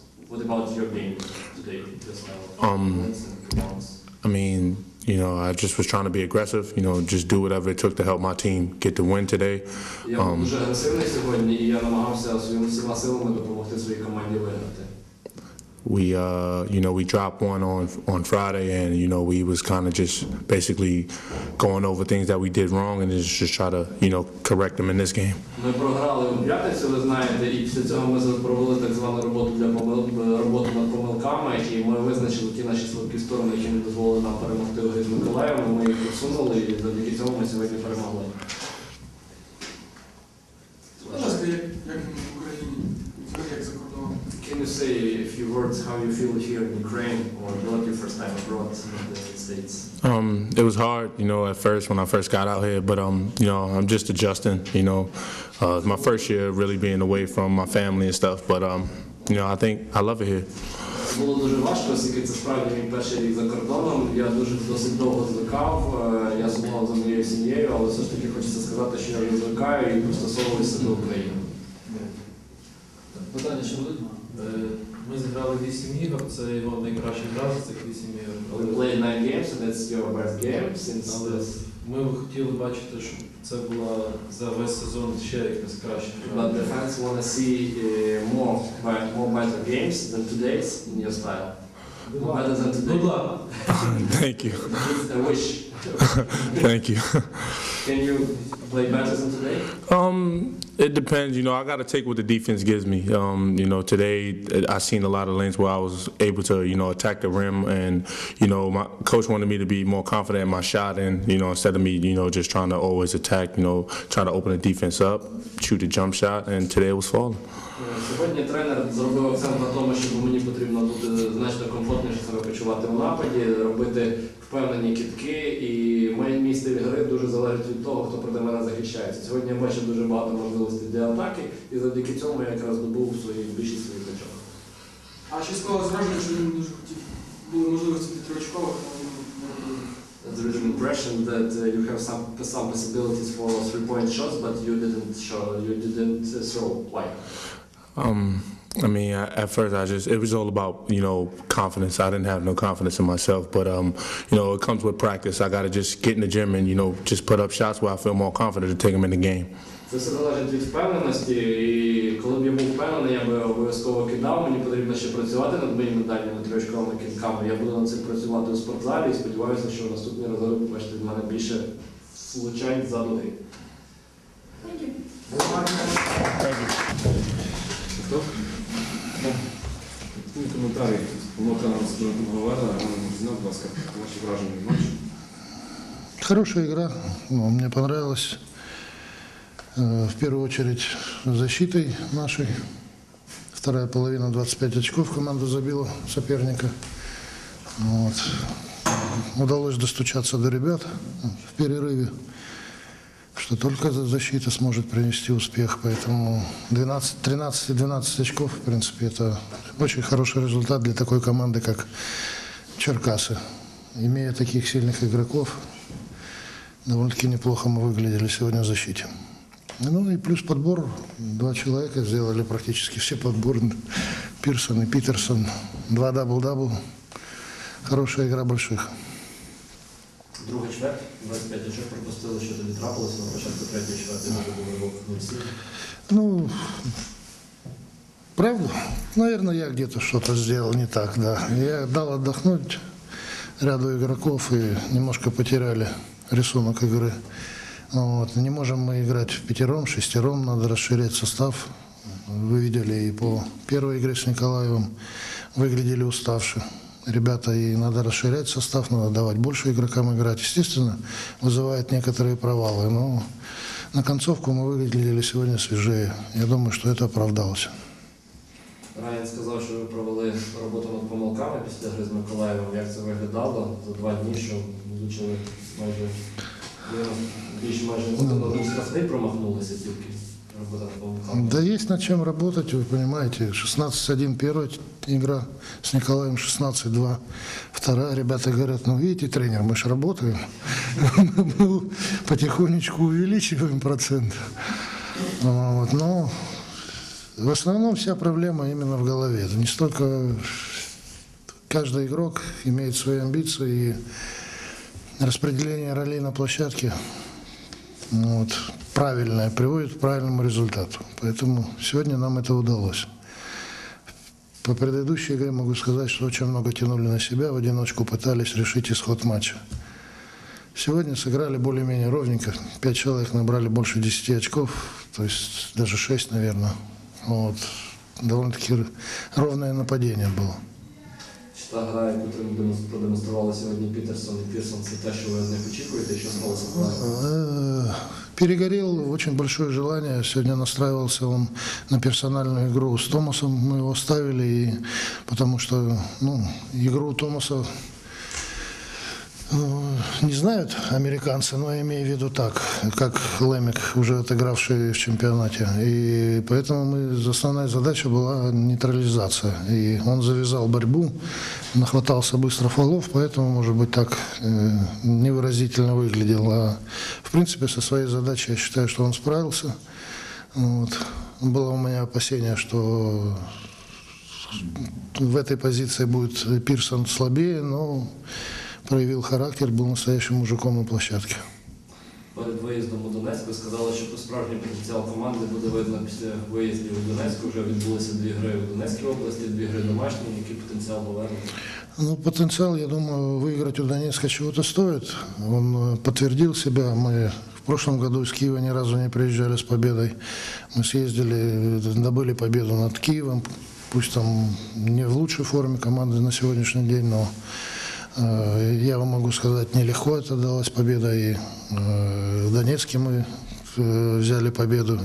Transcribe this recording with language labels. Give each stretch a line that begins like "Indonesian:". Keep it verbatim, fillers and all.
English: What about your game today? Just now, Um, I mean, you know, I just was trying to be aggressive. You know, just do whatever it took to help my team get the win today.
Ukrainian: Я був дуже агресивний сьогодні, і я намагався своїми всіма силами допомогти своїй команді виграти.
English: we, uh, you know, we dropped one on on Friday, and you know, we was kind of just basically going over things that we did wrong, and just just try to, you know, correct them in this game.
Ukrainian: Ми програли у п'ятницю, ви знаєте, і після цього ми провели так звану роботу для помил... роботу над помилками, і ми визначили ті наші слабкі сторони, які не дозволили нам перемогти у грі з Миколаєвом. Ми їх усунули, і завдяки цьому ми сьогодні перемогли. Будь ласка, як як в Україні, як за кордоном?
English: Can you say a few words how you feel here in Ukraine, or not your first time abroad in the States? Um, it was hard, you know, at first when I first got out here, but um, you know, I'm just adjusting. You know, uh, it's my first year really being away from my family and stuff, but um, you know, I think I love it here.
Ukrainian: Було дуже важко, оскільки це справді мій перший рік за кордоном. Я дуже досить довго звикав, е, я сумував за моєю сім'єю, але все ж таки хочеться сказати, що я вже звикаю і пристосовуюся до України. Питання ще будуть? Е, Ми зіграли вісім ігор, це його найкраща гра з цих вісім ігор.
English: We
Ukrainian: Але-
English: played nine games, and that's your best game since
Ukrainian: Але ми б хотіли бачити, щоб це була за весь сезон ще якась краща
English: but the fans want to see uh, more, but- more better games than today's in your style. More better than today. Good luck. Thank you, It's a wish. thank you. Can you play better than today? Um, it depends. You know, I got to take what the defense gives me. Um, you know, today I seen a lot of lanes where I was able to, you know, attack the rim, and you know, my coach wanted me to be more confident in my shot, and you know, instead of me, you know, just trying to always attack, you know, try to open the defense up, shoot a jump shot, and today it was falling.
Ukrainian: Сьогодні тренер зробив акцент на тому, що мені потрібно бути значно комфортніше себе почувати в нападі, робити впевнені кидки, і мій мій стиль гри дуже залежить від того, хто проти мене захищається. Сьогодні я бачив дуже багато можливостей для атаки, і завдяки цьому я якраз добув свої більшість своїх очок. А ще склало зраження, що він дуже хотів. Були можливості для триочкових, але не робили.
English: There is an impression that uh, you have some some possibilities for three-point shots, but you didn't show, you didn't uh, throw. Why? Um, I mean, I, at first I just, it was all about, you know, confidence. I didn't have no confidence in myself, but, um, you know, it comes with practice. I got to just get in the gym and, you know, just put up shots where I feel more confident to take them in the game.
Ukrainian: Це все залежить від впевненості, і коли б я був впевнений, я би обов'язково кидав. Мені потрібно ще працювати над моїми дальніми трьохколими кінками. Я буду над цим працювати у спортзалі і сподіваюся, що в наступні рази ви побачите в мене більше влучань за дуги. Ну, коментарі. Помилка нам з Донатом Говерле. Знав, будь ласка, ваші враження від матчу.
Russian: Хорошая игра, ну, мне понравилась. Э, В первую очередь защитой нашей. Вторая половина двадцать пять очков команда забила соперника. Вот. Удалось достучаться до ребят в перерыве, что только за- защита сможет принести успех. Поэтому двенадцать, тринадцать и двенадцать очков, в принципе, это очень хороший результат для такой команды, как Черкасы. Имея таких сильных игроков, довольно-таки неплохо мы выглядели сегодня в защите. Ну и плюс подбор. Два человека сделали практически все подборы. Пирсон и Питерсон. Два дабл-дабл. Хорошая игра больших.
Ukrainian: Друга чверть, двадцять п'ять очок пропустили, що тобі трапилося на початку третьої чверті, може було нуль сім.
Russian: Ну, правда? Наверное, я где-то что-то сделал не так, да. Я дал отдохнуть ряду игроков и немножко потеряли рисунок игры. Вот. Не можем мы играть в пятером, шестером, надо расширять состав. Вы видели и по первой игре с Николаевым выглядели уставшие. Ребята, и надо расширять состав, надо давать больше игрокам играть. Естественно, вызывает некоторые провалы, но на концовку мы выглядели сегодня свежее. Я думаю, что это оправдалось.
Ukrainian: Райан сказав, що ви провели роботу над помилками після гри з Миколаєвом. Як це виглядало за два дні, що влучили майже більш майже один один штрафний промахнулися тільки. Е,
Russian: работать по рукам? Да есть над чем работать, вы понимаете. шестнадцать один первая игра с Николаем, шестнадцать два вторая. Ребята говорят, ну видите, тренер, мы же работаем. Мы потихонечку увеличиваем процент. Но в основном вся проблема именно в голове. Не столько... Каждый игрок имеет свои амбиции и распределение ролей на площадке вот, правильное приводит к правильному результату. Поэтому сегодня нам это удалось. По предыдущей игре могу сказать, что очень много тянули на себя, в одиночку пытались решить исход матча. Сегодня сыграли более-менее ровненько, пять человек набрали больше десяти очков, то есть даже шесть, наверное. Вот. Довольно-таки ровное нападение было.
Ukrainian: Та гра, яку продемонстрували сьогодні Пітерсон і Пірсон, це те, що ви з них очікуєте, що сталося?
Russian: Перегорел, очень большое желание. Сегодня настраивался он на персональную игру с Томасом. Мы его ставили, и, потому что ну, игру Томаса не знают американцы, но я имею в виду так, как Лемик, уже отыгравший в чемпионате. И поэтому мы, основная задача была нейтрализация. И он завязал борьбу, нахватался быстро фолов, поэтому, может быть, так э, невыразительно выглядел. А в принципе, со своей задачей я считаю, что он справился. Вот. Было у меня опасение, что в этой позиции будет Пирсон слабее, но... проявил характер, был настоящим мужиком на площадке.
Ukrainian: Перед виїздом у Донецьк ви сказали, що справжній потенціал команди буде видно після виїздів у Донецьк. Вже відбулися дві гри у Донецькій області, дві гри домашні. Який потенціал повернути?
Russian: Ну, потенциал, я думаю, выиграть у Донецка чего-то стоит. Он подтвердил себя. Мы в прошлом году из Киева ни разу не приезжали с победой. Мы съездили, добыли победу над Киевом. Пусть там не в лучшей форме команды на сегодняшний день, но я вам могу сказать, нелегко это далась победа, и в Донецке мы взяли победу.